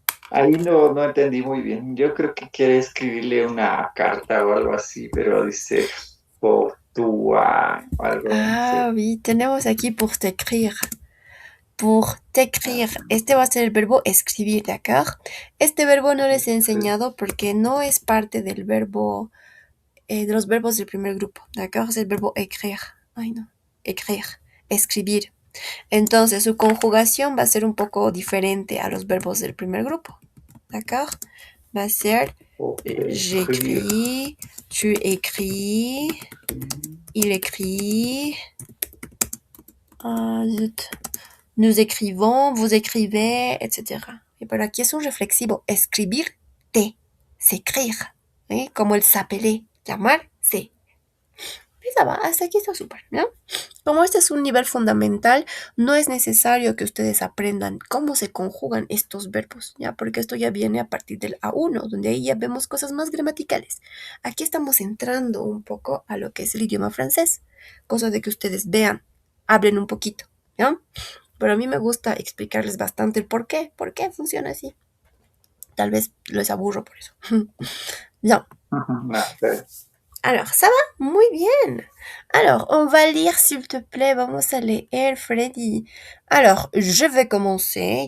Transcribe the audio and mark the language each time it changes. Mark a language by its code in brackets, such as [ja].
[es] Ahí no entendí muy bien. Yo creo que quiere escribirle una carta o algo así, pero dice por toi, o algo así. Ah, oui, tenemos aquí [fr] pour t'écrire. Pour t'écrire. [es] Este va a ser el verbo escribir, ¿d'accord? Este verbo no les he enseñado porque no es parte del verbo, de los verbos del primer grupo, ¿d'accord? Es el verbo écrire. Ay, no. Écrire. Escribir. Entonces, su conjugación va a ser un poco diferente a los verbos del primer grupo, ¿d'accord? Va a ser [fr] j'écris, tu écris, il écrit, zut, nous écrivons, vous écrivez, etc. [es] Y por aquí es un reflexivo. Escribir, te. S'écrire. ¿Eh? Como el s'appeler. Llamarse. Esa va, hasta aquí está súper, ¿no? Como este es un nivel fundamental, no es necesario que ustedes aprendan cómo se conjugan estos verbos, ¿ya? Porque esto ya viene a partir del A1, donde ahí ya vemos cosas más gramaticales. Aquí estamos entrando un poco a lo que es el idioma francés, cosa de que ustedes vean, hablen un poquito, ¿ya? Pero a mí me gusta explicarles bastante el por qué funciona así. Tal vez les aburro por eso. Bien. No, pero- [fr] Alors, ça va? [es] Muy bien. [fr] Alors, on va lire, s'il te plaît. [es] Vamos a leer, [fr] Freddy. Alors, je vais commencer.